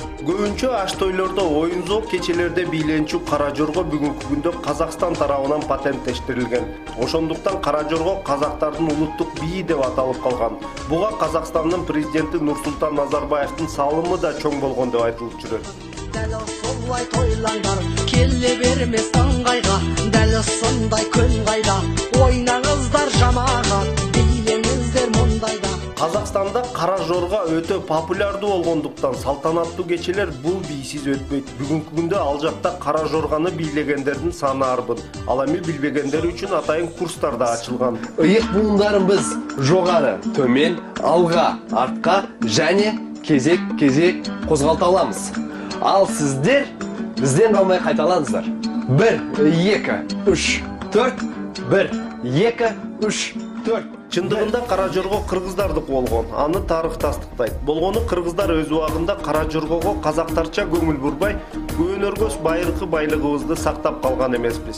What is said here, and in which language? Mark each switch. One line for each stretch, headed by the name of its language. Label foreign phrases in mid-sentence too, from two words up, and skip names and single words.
Kyrgyz: Көбүнчө аш тойлордо, оюн-зоок кечелерде бийленчү кара жорго бүгүнкү күндө Казакстан тарабынан патенттештирилген. Ошондуктан кара жорго казактардын улуттук бийи деп аталып калган. Буга Казакстандын президенти Нурсултан Назарбаевдин салымы да чоң болгон деп айтылып жүрөт.
Kazakh: Дәл солай тойлаңдар, келе бермес таңғайға, дәл сондай күн қайда, ойнаңыздар жамағат, билеңіздер мұндайда.
Kyrgyz: Казакстанда кара жорго өтө популярдуу болгондуктан салтанаттуу кечелер бул бийсиз өтпөйт. Бүгүнкү күндө ал жакта кара жорганы бийлегендердин саны арбын. Ал эми билбегендер үчүн атайын курстар да ачылган. Ыйык буундарыбыз жогары, төмен, алга, артка және кезек козголто аламыз. Ал сиздер бизден калмай кайталаңыздар. 1, 2, 3, 4, 1, 2, 3, 4. Чындыгында Кара Жорго кыргыздардык болгон. Аны тарых тастыктайт. Болгону кыргыздар өз убагында Кара Жоргого казактарча көңүл бурбай, көөнөргөс байыркы байлыгыбызды сактап калган эмеспиз.